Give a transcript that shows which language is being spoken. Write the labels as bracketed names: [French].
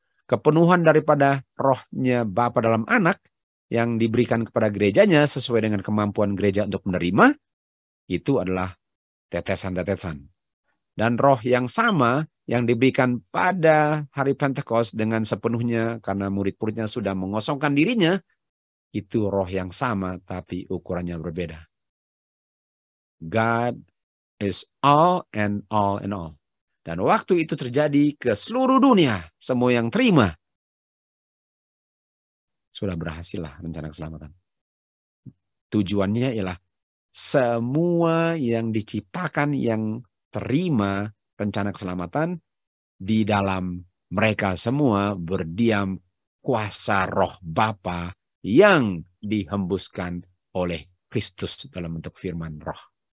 [Indonesian] Kepenuhan daripada rohnya Bapa dalam anak yang diberikan kepada gerejanya sesuai dengan kemampuan gereja untuk menerima, itu adalah tetesan-tetesan. Dan roh yang sama yang diberikan pada hari Pentekost dengan sepenuhnya karena murid-muridnya sudah mengosongkan dirinya, itu roh yang sama tapi ukurannya berbeda. [English] God is all and all and all. [Indonesian] Dan waktu itu terjadi ke seluruh dunia, semua yang terima, sudah berhasillah rencana keselamatan. Tujuannya ialah semua yang diciptakan yang terima rencana keselamatan, di dalam mereka semua berdiam kuasa roh Bapa yang dihembuskan oleh Kristus dalam bentuk firman roh.